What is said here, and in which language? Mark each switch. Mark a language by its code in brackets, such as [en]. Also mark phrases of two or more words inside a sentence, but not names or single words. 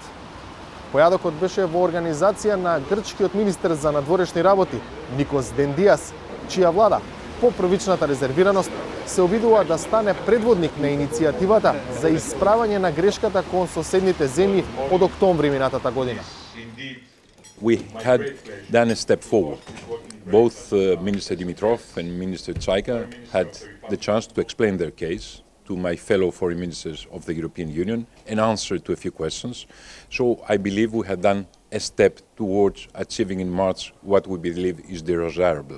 [mk] Појадокот беше во организација на грчкиот министер за надворешни работи Никос Дендиас, чија влада, по првичната резервираност, се обидува да стане предводник на иницијативата за исправање на грешката кон соседните земји од октомври минатата година. [en] We had done a step forward. Both Minister Dimitrov and Minister Tsaika had the chance to explain their case to my fellow foreign ministers of the European Union and answer to a few questions. So I believe we have done a step towards achieving in March what we believe is desirable.